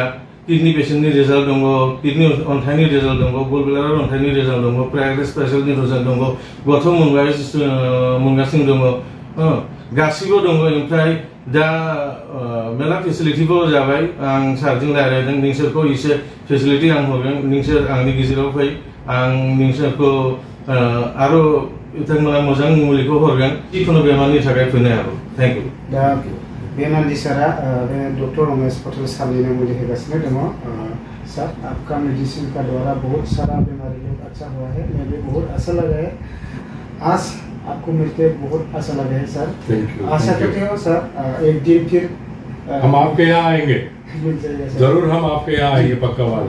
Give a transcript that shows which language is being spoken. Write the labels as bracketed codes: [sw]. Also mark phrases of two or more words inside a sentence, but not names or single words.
[en] kidney patient [brx] रिजाल्ट दङ, किडनी अन्थाइनि रिजाल्ट दङ, गलब्लाडार अन्थाइनि रिजाल्ट दङ, [en] private special [brx] रिजाल्ट दङ, गथ' मोनगासिनो दङ, गासिबो दङ। ओमफ्राय दा मेला फेसिलिटिबो जाबाय। आं सारजों रायज्लायदों, नोंसोरखौ एसे फेसिलिटि आं हरगोन, नोंसोर आंनि गेजेराव फै, आं नोंसोरखौ आरो बिथांमोना मोजां मुलिखौ हरगोन, जिखुनु बेमारनि थाखाय फैनो हागौ। [en] Thank you. [brx] दा बेमानदि सारा डॉक्टर रमेश पटेल सारनि मुलि होगासिनो दङ। [hi] सर, आपका मेडिसिन का द्वारा बहुत सारा बीमारी लोग अच्छा हुआ है। मैं भी बहुत अच्छा लगा है, आज आपको मिलके बहुत अच्छा लगा है सर। आशा करते हो सर एक दिन फिर हम आपके यहाँ आएंगे, मिल जाएगा सर। जरूर हम आपके यहाँ आएंगे, पक्का वाला।